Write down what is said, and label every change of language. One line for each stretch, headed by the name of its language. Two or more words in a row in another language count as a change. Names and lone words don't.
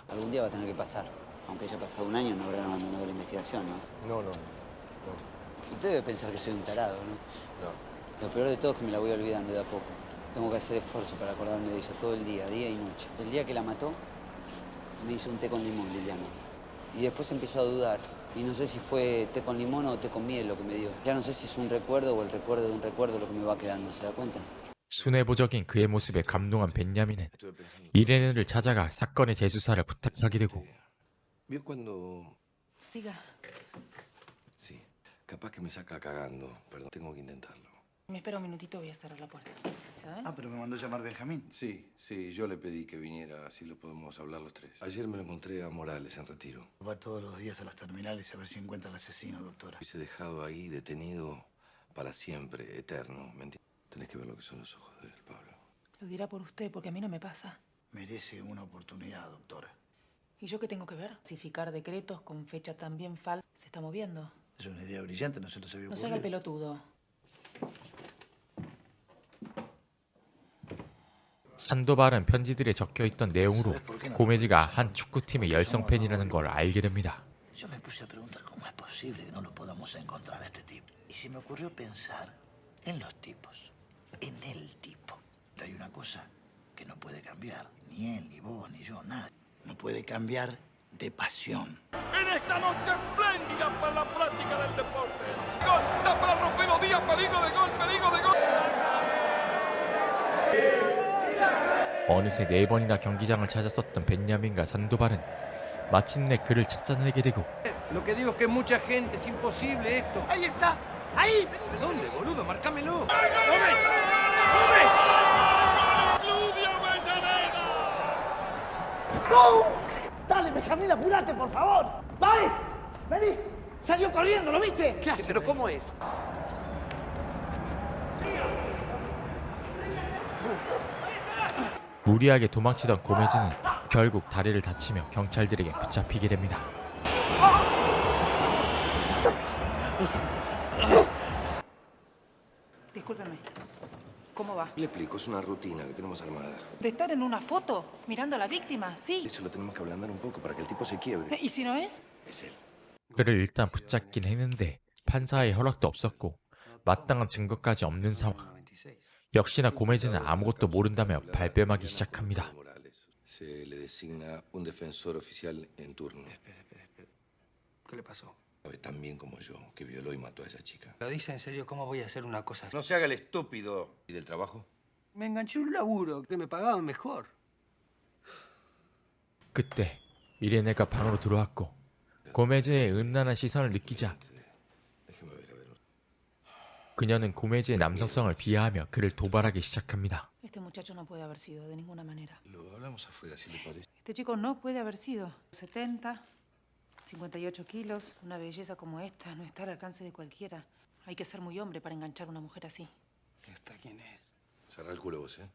Spanish: Algún día va a tener que pasar. Aunque haya pasado un año, no habrán abandonado la investigación, ¿no? No. Usted debe pensar que soy un tarado, ¿no? No. Lo peor de todo es que me la voy olvidando de a poco. Tengo que hacer esfuerzo para acordarme de ella todo el día y noche. El día que la mató, me hizo un té con limón, Liliana. Y después empezó a dudar. Y no sé si fue té con limón o té con miel lo que me dio. Ya no sé si es un recuerdo o el recuerdo de un recuerdo lo que me va quedando, ¿se da cuenta?
Korean: 순애보적인 그의 모습에 감동한 벤야민은 이레네를 찾아가 사건의 재수사를 부탁하게 되고
Spanish: ¿Vio cuando...? Siga. Sí, capaz que me saca cagando. Perdón, tengo que intentarlo. Me espera un minutito, voy a cerrar la puerta. ¿Sabes? Ah, pero me mandó llamar Benjamín. Sí, yo le pedí que viniera, así lo podemos hablar los tres. Ayer me lo encontré a Morales en retiro. Va todos los días a las terminales a ver si encuentra al asesino, doctora. Hubiese dejado ahí detenido para siempre, eterno, ¿me entiendes? Tenés que ver lo que son los ojos de él, Pablo. Lo dirá por usted, porque a mí no me pasa. Merece una oportunidad, doctora. ¿Y yo qué tengo que ver? Falsificar decretos con fecha también falsa. Se está moviendo. Es una idea brillante, no se los había No ocurrido. se haga el pelotudo.
Korean: 산도발은 편지들에 적혀있던 내용으로 고메즈가 한 축구팀의 열성 팬이라는 걸 알게 됩니다.
Spanish: Yo me puse a preguntar cómo es posible que no lo podamos encontrar a este tipo. Y se me ocurrió pensar en los tipos, en el tipo. Pero hay una cosa que no puede cambiar, ni él, ni vos, ni yo, nadie. No puede cambiar de pasión. En esta noche espléndida para la práctica del deporte. Gol, da para romper los días, peligro de gol, peligro de gol.
Korean: 어느새 4번이나 경기장을 찾았었던 벤야민과 산도발은 마침내 그를 찾아내게 되고
Spanish: Lo que digo es que mucha gente, es imposible esto. ¡Ahí está! ¡Ahí! ¿Dónde, boludo? ¡Marcámelo! ¡No! ¡Dale, Benjamín, apurate, por favor! ¡Vais! ¡Vení! ¡Salió corriendo, ¿lo viste? ¿Qué hace? ¿Pero cómo es?
Korean: 무리하게 도망치던 고메즈는 결국 다리를 다치며 경찰들에게 붙잡히게 됩니다.
Spanish: Discúlpeme. ¿Cómo va? Le explico, es una rutina que tenemos armada. ¿De estar en una foto mirando a la víctima? Sí. Eso lo tenemos que ablandar un poco para que el tipo se quiebre. ¿Y si no es? Es él.
Korean: 그를 일단 붙잡긴 했는데 판사의 허락도 없었고 마땅한 증거까지 없는 상황. 역시나 고메즈는 아무것도 모른다며 발뺌하기 시작합니다.
Spanish: Morales. Se le designa un defensor oficial en turno. ¿Qué le pasó? Sabe tan bien como yo que violó y mató a esa chica. ¿Lo dice en serio? ¿Cómo voy a hacer una cosa así? No se haga el estúpido. ¿Y del trabajo? Me enganché un laburo que me pagaban mejor.
Korean: 그때 이레네가 방으로 들어왔고 고메즈의 음란한 시선을 느끼자
Spanish: Déjeme ver, a ver.
Korean: 그녀는 고메즈의 남성성을 비하하며 그를 도발하기 시작합니다.
Spanish: Este muchacho no puede haber sido de ninguna manera. Lo hablamos afuera, si le parece. Este chico no puede haber sido. 70, 58 kilos, una belleza como esta no está al alcance de cualquiera. Hay que ser muy hombre para enganchar a una mujer así. ¿Esta quién es? Cerrá el culo vos, ¿eh?